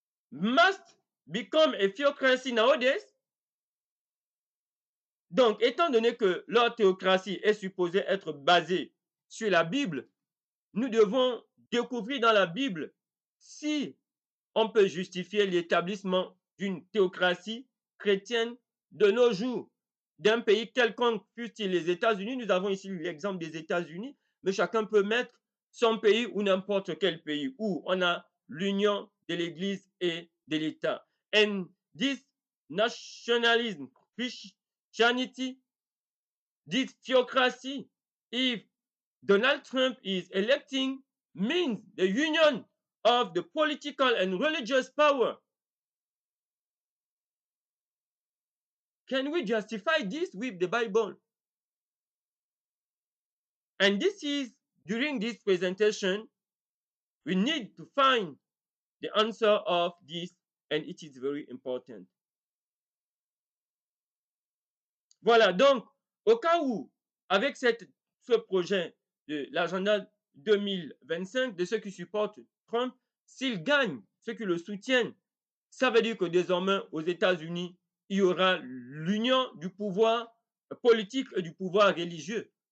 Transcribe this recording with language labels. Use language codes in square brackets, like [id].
[en] must become a theocracy nowadays. [fr] Donc, étant donné que leur théocratie est supposée être basée sur la Bible, nous devons découvrir dans la Bible si on peut justifier l'établissement d'une théocratie chrétienne de nos jours, d'un pays quelconque, fût-il les États-Unis. Nous avons ici l'exemple des États-Unis, mais chacun peut mettre son pays ou n'importe quel pays où on a l'union de l'Église et de l'État. [en] And this nationalism, Christianity, this theocracy, if Donald Trump is electing, means the union of the political and religious power. Can we justify this with the Bible? And this is, during this presentation, we need to find the answer of this, and it is very important. [fr] Voilà, donc, au cas où, avec ce projet de l'agenda 2025, de ceux qui supportent Trump, s'il gagne, ceux qui le soutiennent, ça veut dire que désormais, aux États-Unis, il y aura l'union du pouvoir politique et du pouvoir religieux.